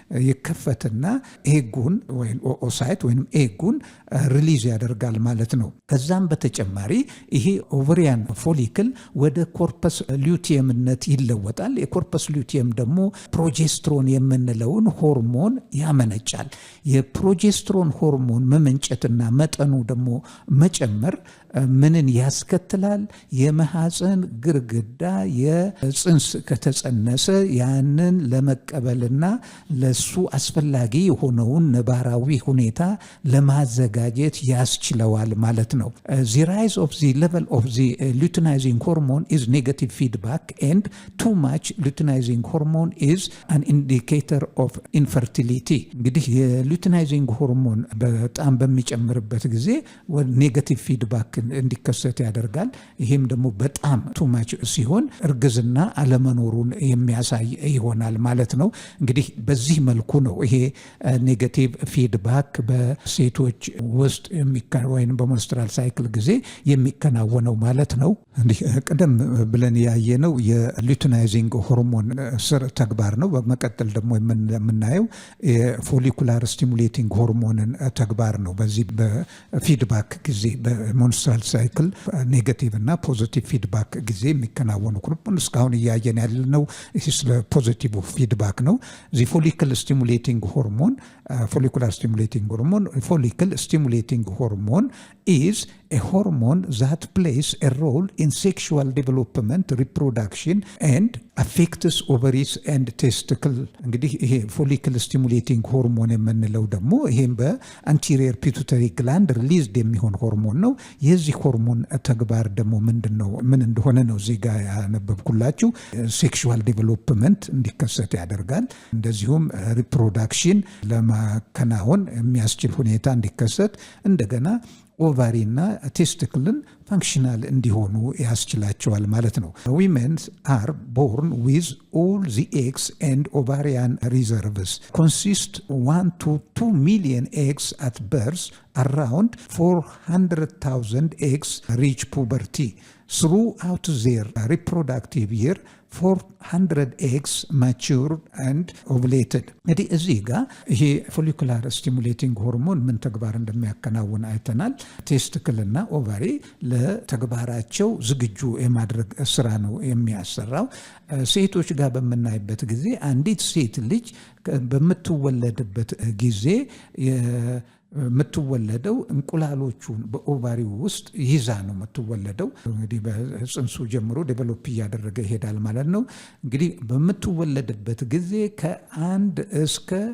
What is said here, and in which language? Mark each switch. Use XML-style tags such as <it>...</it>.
<am>ይከፈትና ኤጉን ወይም ኦሳይት ወይም ኤጉን ሪሊዝ ያደርጋል ማለት ነው። ከዛም በተጨማሪ ይሄ ኦቨሪያን ፎሊክል ወደ ኮርፐስ ሉቲየምነት ይለወጣል። የኮርፐስ ሉቲየም ደግሞ ፕሮጀስትሮን የምንለውን ሆርሞን ያመነጫል። የፕሮጀስትሮን ሆርሞን መመንጨትና መጠኑ ደግሞ መጨመር ምንን ያስከትላል? የማህፀን ግርግዳ የጽንስ ከተጸነሰ ያንን ለመቀበልና ለሱ አስፈላጊ የሆነውን ነባራዊ ሁኔታ ለማዘጋጀት ያስችለዋል ማለት ነው።</am> <en>the rise of the level of the luteinizing hormone is negative feedback and too much luteinizing hormone is an indicator of infertility.</en> <am>እንግዲህ የሉቲናይዚንግ ሆርሞን በጣም በሚጨምርበት ጊዜ ኔጋቲቭ ፊድባክ እንዲከሰት ያደርጋል። ይሄም ደግሞ በጣም ቱማች ሲሆን እርግዝና አለመኖሩን የሚያሳይ ይሆናል ማለት ነው። እንግዲህ በዚህ መልኩ ነው ይሄ ኔጋቲቭ ፊድባክ በሴቶች ውስጥ ወይም በሞንስትራል ሳይክል ጊዜ የሚከናወነው ማለት ነው። እንዲህ ቀደም ብለን ያየነው የሉቲናይዚንግ ሆርሞን ስር ተግባር ነው። በመቀጠል ደግሞ የምናየው የፎሊኩላር ስቲሙሌቲንግ ሆርሞንን ተግባር ነው። በዚህ በፊድባክ ጊዜ በሞንስትራል ሳይክል ኔጋቲቭ እና ፖዚቲቭ ፊድባክ ጊዜ የሚከናወኑ ሁሉም እስካሁን እያየን ያለነው ስለ ፖዚቲቭ ፊድባክ ነው። ፎሊክል ስቲሙሌቲንግ ሆርሞን</am> <en>follicular stimulating hormone. Follicle stimulating hormone is a hormone that plays a role in sexual development, reproduction and affects ovaries and testicle.</en> <am>እንግዲህ ይሄ follicle stimulating hormone የምንለው ደግሞ ይሄም በአንቴሪየር ፒቱተሪ ግላንድ ሪሊዝድ የሚሆን ሆርሞን ነው። የዚህ ሆርሞን ተግባር ደግሞ ምንድነው ምን እንደሆነ ነው እዚህ ጋር ያነበብኩላችሁ። ሴክሹዋል ዴቨሎፕመንት እንዲከሰት ያደርጋል። እንደዚሁም ሪፕሮዳክሽን ለማከናወን የሚያስችል ሁኔታ እንዲከሰት እንደገና ኦቫሪና ቴስቲክልን ፋንክሽናል እንዲሆኑ ያስችላቸዋል ማለት ነው።</am> <en>Women are born with all the eggs and ovarian reserves. Consist 1 to 2 million eggs at birth. Around 400,000 eggs reach puberty. Throughout their reproductive year, 400 eggs matured and ovulated.</en> <am>እንግዲህ እዚህ ጋር ይሄ ፎሊኩላር ስቲሙሌቲንግ ሆርሞን ምን ተግባር እንደሚያከናውን አይተናል። ቴስቲክል እና ኦቫሪ ለተግባራቸው ዝግጁ የማድረግ ስራ ነው የሚያሰራው። ሴቶች ጋር በምናይበት ጊዜ አንዲት ሴት ልጅ በምትወለድበት ጊዜ የምትወለደው እንቁላሎቹን በኦቫሪው ውስጥ ይዛ ነው የምትወለደው። እንግዲህ በጽንሱ ጀምሮ ዴቨሎፕ እያደረገ ይሄዳል ማለት ነው። እንግዲህ በምትወለድበት ጊዜ ከ1 እስከ</am>